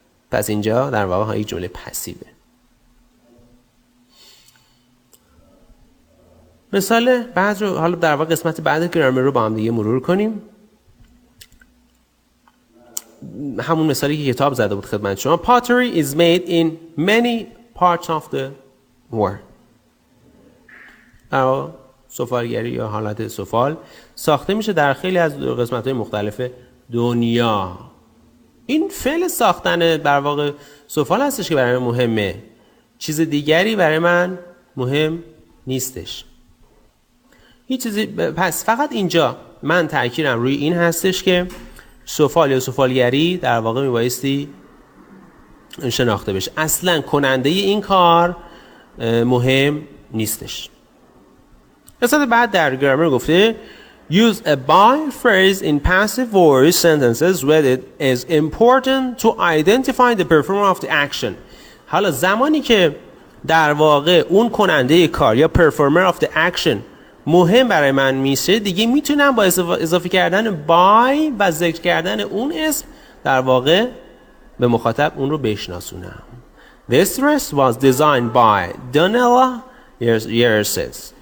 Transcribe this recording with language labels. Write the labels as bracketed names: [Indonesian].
[Persian] پس اینجا در واقع یک جمله پسیوه. مثال بعد رو حالا در واقع قسمت بعد گرامر رو با هم دیگه مرور کنیم. همون مثالی که کتاب زده بود خدمت شما. [English] Pottery is made in many parts of the world. [Persian] سفالگری یا حالت سفال ساخته میشه در خیلی از قسمت‌های مختلف دنیا. این فعل ساختن در واقع سفال هستش که برای من مهمه، چیز دیگری برای من مهم نیستش. هیچ چیزی. پس فقط اینجا من تأکیدم روی این هستش که سفال یا سفالگری در واقع میبایستی شناخته بشه. اصلا کننده این کار مهم نیستش. قسمت بعد در گرامر گفته [English] Use a by phrase in passive voice sentences when it is important to identify the performer of the action. [Persian] حالا زمانی که در واقع اون کننده کار یا [English] performer of the action [Persian] مهم برای من میشه، دیگه میتونم با اضافه کردن by و ذکر کردن اون اسم در واقع به مخاطب اون رو بشناسونم. [English] This dress was designed by Donella Yerses.